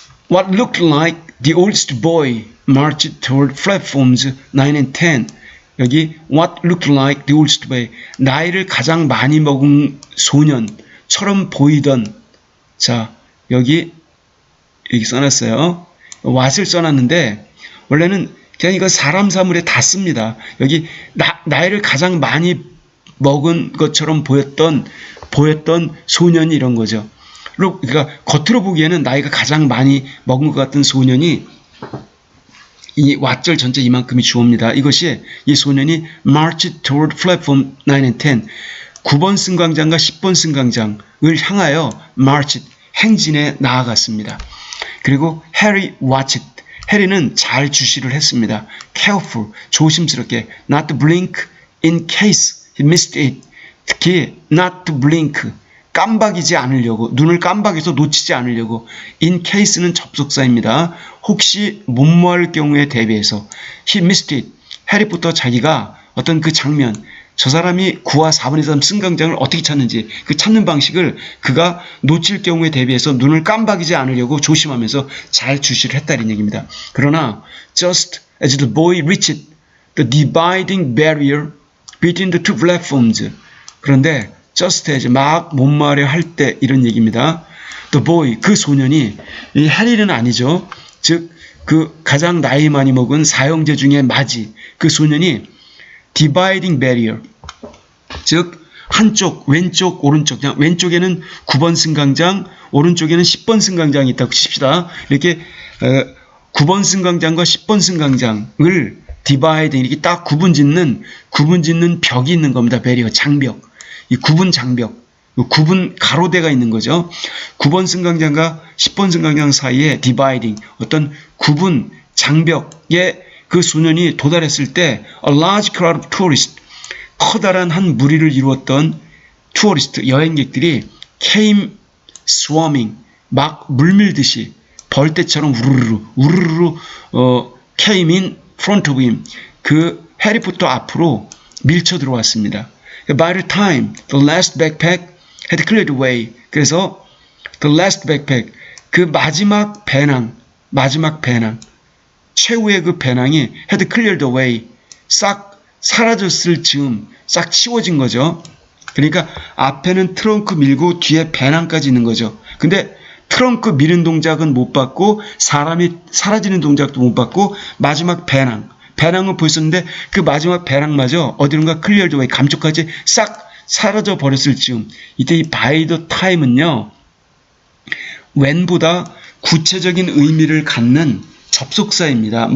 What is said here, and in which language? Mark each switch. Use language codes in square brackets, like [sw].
[en] What looked like the oldest boy marched toward platforms 9 and 10. [ko] 여기 [en] what looked like the oldest boy. [ko] 나이를 가장 많이 먹은 소년처럼 보이던. 자, 여기 써놨어요. what을 써놨는데 원래는 그냥 이거 사람 사물에 다 씁니다. 여기 나이를 가장 많이 먹은 것처럼 보였던 소년이 이런 거죠. 그러니까 겉으로 보기에는 나이가 가장 많이 먹은 것 같은 소년이 이 왓절 전체 이만큼이 주어입니다. 이것이 이 소년이 [en] marched toward platform 9 and 10. [ko] 9번 승강장과 10번 승강장을 향하여 [en] marched, [ko] 행진에 나아갔습니다. 그리고 [en] Harry watched. [ko] 해리는 잘 주시를 했습니다. [en] Careful, [ko] 조심스럽게. [en] Not to blink in case he missed it. [ko] 특히 [en] not to blink, [ko] 깜박이지 않으려고, 눈을 깜박여서 놓치지 않으려고. in case는 접속사입니다. 혹시 못모할 경우에 대비해서. [en] he missed it. [ko] 해리포터 자기가 어떤 그 장면, 저 사람이 9와 4분의 3 승강장을 어떻게 찾는지 그 찾는 방식을 그가 놓칠 경우에 대비해서 눈을 깜박이지 않으려고 조심하면서 잘 주시를 했다는 얘기입니다. 그러나 [en] just as the boy reached the dividing barrier between the two platforms. [ko] 그런데 [en] just as [ko] 막 못말려 할 때 이런 얘기입니다. [en] The boy, [ko] 그 소년이, 이 해리는 아니죠. 즉 그 가장 나이 많이 먹은 사형제 중에 마지, 그 소년이 dividing barrier, 즉 한쪽, 왼쪽, 오른쪽, 그냥 왼쪽에는 9번 승강장, 오른쪽에는 10번 승강장이 있다고 칩시다. 이렇게 9번 승강장과 10번 승강장을 dividing, 이렇게 딱 구분 짓는 벽이 있는 겁니다. barrier, 장벽. 이 구분 장벽, 구분 가로대가 있는 거죠. 9번 승강장과 10번 승강장 사이에 dividing, 어떤 구분 장벽에 그 소년이 도달했을 때 [en] a large crowd of tourists, [ko] 커다란 한 무리를 이루었던 투어리스트, 여행객들이 [en] came swarming, [ko] 막 물밀듯이 벌떼처럼 우르르 [en] came in front of him, [ko] 그 해리포터 앞으로 밀쳐 들어왔습니다. [en] By the time the last backpack had cleared the way, [ko] 그래서 [en] the last backpack, [ko] 그 마지막 배낭, 최후의 그 배낭이 [en] had cleared away, [ko] 싹 사라졌을 즈음, 싹 치워진 거죠. 그러니까 앞에는 트렁크 밀고 뒤에 배낭까지 있는 거죠. 근데 트렁크 미는 동작은 못 봤고 사람이 사라지는 동작도 못 봤고 마지막 배낭은 보였었는데 그 마지막 배낭마저 어디론가 [en] cleared away, [ko] 감쪽같이 싹 사라져 버렸을 즈음, 이때 이 by the time은요, when보다 구체적인 의미를 갖는 접속사입니다.